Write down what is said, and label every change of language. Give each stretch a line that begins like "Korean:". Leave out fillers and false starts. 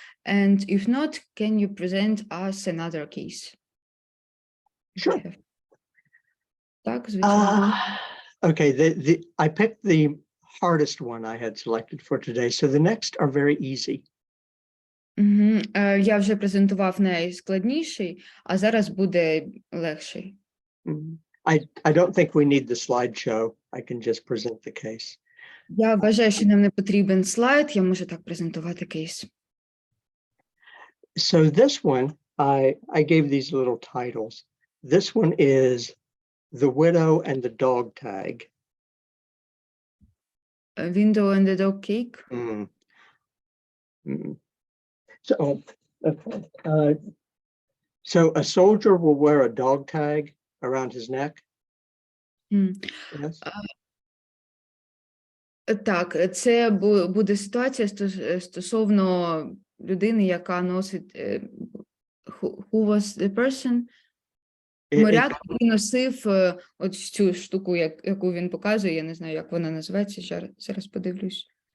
English: And if not, can you present us another case? Sure.
Ukrainian: Так, звичайно.
English: Okay, I picked the hardest one I had selected for today, so the next are very easy.
Ukrainian: Я вже презентував найскладніший, а зараз буде легший.
English: I don't think we need the slideshow. I can just present the case.
Ukrainian: Я вважаю, що нам не потрібен слайд, я можу так презентувати кейс.
English: So this one, I gave these little titles. This one is The Widow and the Dog Tag. Window and the dog cake. Mm. Mm. So, okay. So a soldier will wear a dog tag around his neck. Mm. Yes.
Ukrainian: Так, це буде ситуація стосовно людини, яка носить
English: who was the person?
Ukrainian: Моряк, який носив от цю штуку, яку він показує, я не знаю, як вона називається, зараз подивлюсь.